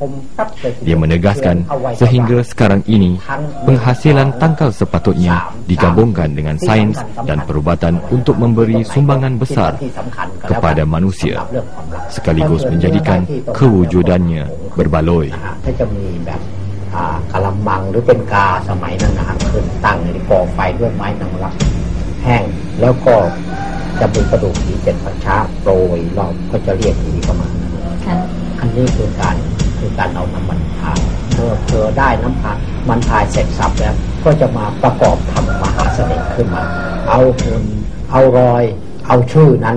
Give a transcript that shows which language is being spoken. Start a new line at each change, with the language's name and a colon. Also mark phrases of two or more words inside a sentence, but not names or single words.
Malay: Dia menegaskan sehingga sekarang ini penghasilan tangkal sepatutnya digabungkan dengan sains dan perubatan untuk memberi sumbangan besar kepada manusia, sekaligus menjadikan kewujudannya berbaloi.
Thai: กะละมังหรือเป็นกาสมัยนั้นนะครับขึ้นตั้งในกองไฟด้วยไม้นางรักแห้งแล้วก็จะเป็นกระดูกผี7 ประชาโปรยรอบก็จะเรียกผีเข้ามาอันนี้คือการ เอาน้ำมันพายเมื่อได้น้ำมันพายเสร็จสับแล้วก็จะมาประกอบทำมหาเสน่ห์ขึ้นมาเอาหุ่นเอารอยเอาชื่อนั้น